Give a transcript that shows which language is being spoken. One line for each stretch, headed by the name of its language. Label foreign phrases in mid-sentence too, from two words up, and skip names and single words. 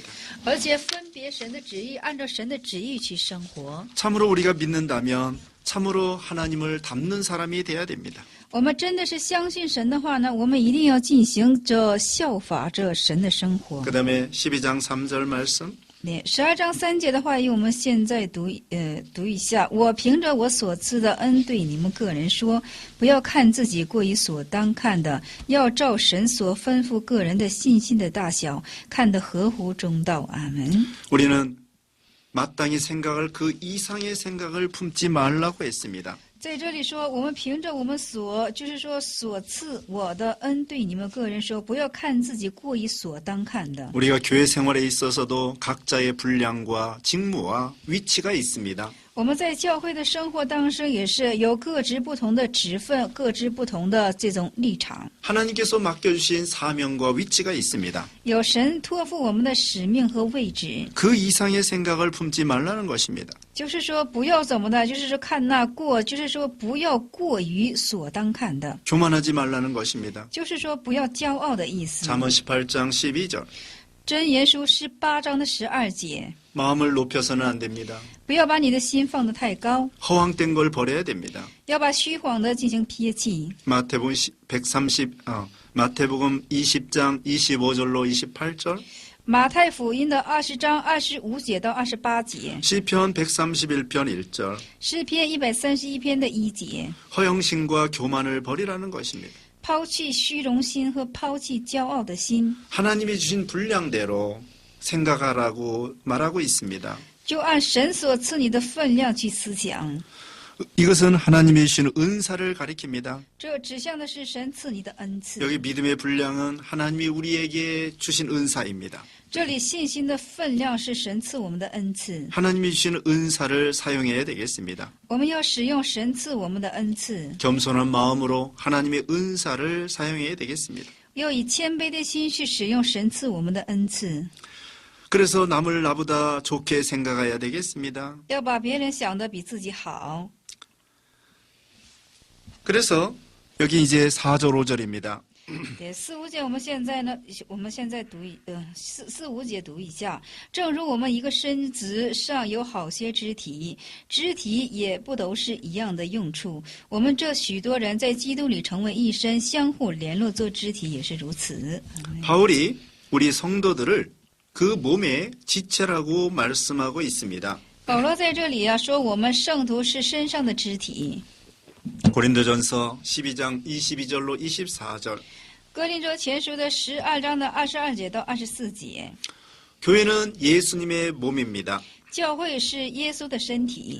Chinese: 而且分别神的旨意，按照神的旨意去生活。
Korean: 참으로 우리가 믿는다면 참으로 하나님을 닮는 사람이 돼야 됩니다.
Chinese: 我们真的是相信神的话呢，我们一定要进行这效法这神的生活。
Korean: 그 다음에 12장 3절 말씀.
Chinese: 12 章3节的话语，我们现在读一下。我凭着我所赐的恩对你们个人说，不要看自己过于所当看的，要照神所吩咐个人的信心的大小，看得合乎中道。阿门。
Korean: 우리는 마땅히 생각을 그 이상의 생각을 품지 말라고 했습니다.
Chinese: 在这里说，我们凭着我们所赐我的恩对你们个人说，不要看自己过于所当看的。
Korean: 우리가 교회 생활에 있어서도 각자의 분량과 직무와 위치가 있습니다.
Chinese: 我们在教会的生活当中也是有各执不同的职分，各执不同的这种立场。
Korean: 하나님께서 맡겨주신 사명과 위치가 있습니다.
Chinese: 有神托付我们的使命和位置，
Korean: 그 이상의 생각을 품지 말라는 것입니다.
Chinese: 就是说不要怎么的，就是说看那过，就是说不要过于所当看的，
Korean: 교만하지 말라는 것입니다.
Chinese: 就是说不要骄傲的意思。
Korean: 잠언 18장 12절.
Chinese: 箴言书18章的12节，
Korean: 마음을 높여서는 안 됩니다.
Chinese: 不要把你的心放得太高，
Korean: 허황된 걸 버려야 됩니다.
Chinese: 要把虚晃的进行撇弃。
Korean: 마태복음 20장 25절로 28절.
Chinese: 马太福音的20章25节到28节，
Korean: 시편 131편 1절.
Chinese: 诗篇131篇的1节，
Korean: 허영심과 교만을 버리라는 것입니다.
Chinese: 抛弃虚荣心和抛弃骄傲的心，
Korean: 하나님이 주신 분량대로 생각하라고 말하고 있습니다.
Chinese: 就按神所赐你的分量去思想。
Korean: 이것은 하나님이 주신 은사를 가리킵니다.
Chinese: 这指向的是神赐你的恩赐。
Korean: 여기 믿음의 분량은 하나님이 우리에게 주신 은사입니다.
Chinese: 这里信心的分量是神赐我们的恩赐，
Korean: 하나님이 주신 은사를 사용해야 되겠습니다.
Chinese: 我们要使用神赐我们的恩赐，
Korean: 겸손한 마음으로 하나님의 은사를 사용해야 되겠습니다.
Chinese: 要以谦卑的心去使用神赐我们的恩赐，
Korean: 그래서 남을 나보다 좋게 생각해야 되겠습니다.
Chinese: 要把别人想得比自己好。
Korean: 그래서 여기 이제 4절 5절입니다.
Chinese: 对4、5节，我们现在读4、5节读一下。正如我们一个身子上有好些肢体，肢体也不都是一样的用处。我们这许多人在基督里成为一身，相互联络做肢体也是如此。
Korean: 바울이 우리 성도들을 그 몸의 지체라고 말씀하고 있습니다.
Chinese: 保罗在这里说我们圣徒是身上的肢体。
Korean: 고린도전서 12장 22절로 24절.
Chinese: 哥林多前书的12章的22节到24节，
Korean: 교회는 예수님의 몸입니다.
Chinese: 教会是耶稣的身体，